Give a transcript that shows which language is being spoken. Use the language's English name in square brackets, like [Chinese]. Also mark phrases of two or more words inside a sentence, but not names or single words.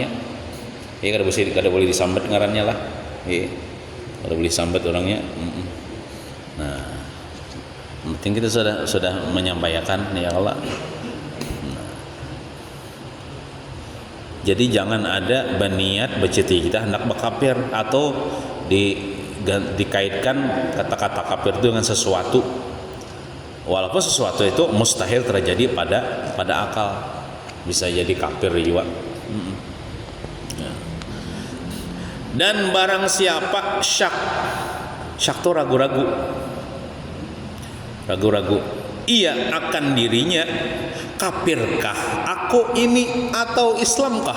[Banjar] Kada boleh disambat ngarannya lah. Kada boleh sambat orangnya. [Indonesian] Nah, yang penting kita sudah menyampaikan ya Allah. Jadi jangan ada berniat berciti kita hendak berkafir atau dikaitkan kata-kata kafir itu dengan sesuatu, walaupun sesuatu itu mustahil terjadi pada akal, bisa jadi kafir juga. Dan barang siapa syak itu ragu-ragu, ia akan dirinya, kafirkah aku ini atau Islamkah?